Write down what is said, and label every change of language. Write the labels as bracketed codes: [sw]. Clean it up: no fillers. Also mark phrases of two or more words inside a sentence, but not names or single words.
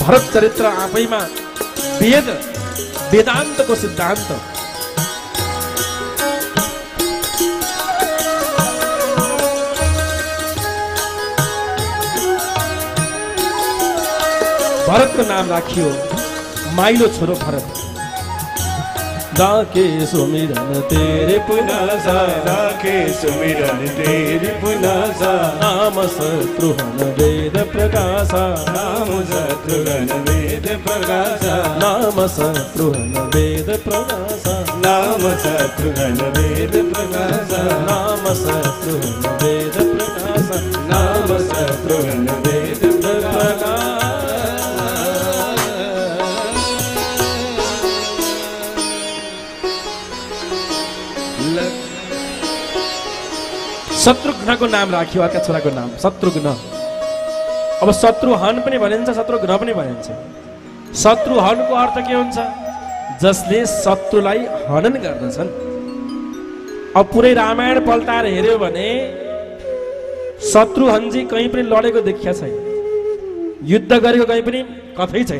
[ne] भरत चरित्र आफैमा वेदान्तको सिद्धान्त। भरतको नाम राखियो माइलो छोरो भरत। [hi] डाके सुमिरन तेरे पुनासा डाके सुमिरन तेरे पुनासा नाम शत्रुघ्न वेद प्रकाशा नाम शत्रुघ्न वेद प्रकाशा नाम शत्रुघ्न वेद प्रकाशा नाम शत्रुघ्न वेद प्रकाशा नाम शत्रुघ्न वेद प्रकाशा नाम शत्रुघ्न वेद प्रकाशा [ne] शत्रुघ्नको नाम राखियो अर्का छोराको नाम शत्रुघ्न। अब शत्रुहन पनि भनिन्छ, शत्रुघ्न पनि भनिन्छ। शत्रुहनको अर्थ के हुन्छ? जसले शत्रुलाई हनन गर्दछन्। अब पुरै रामायण पल्टाएर हेर्यो भने शत्रुहनजी कहीँ पनि लडेको देखिया छैन, युद्ध गरेको कहीँ पनि कतै छैन।